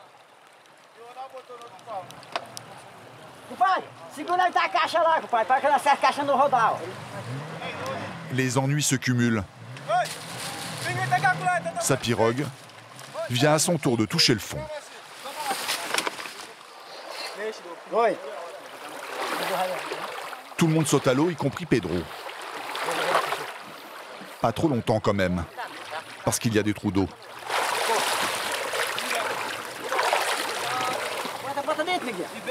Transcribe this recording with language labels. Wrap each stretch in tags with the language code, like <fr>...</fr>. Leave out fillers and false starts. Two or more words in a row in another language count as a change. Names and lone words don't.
<pt>Compadre, segura aí a caixa lá, compadre, para que ela acerta a caixa no rodal.</pt> <fr>Les ennuis se cumulent. Sa pirogue vient à son tour de toucher le fond.</fr> <pt>Oi.</pt> <fr>Tout le monde saute à l'eau, y compris Pedro. Pas trop longtemps quand même, parce qu'il y a des trous d'eau.</fr> <pt>Bota dentro, Miguel.</pt>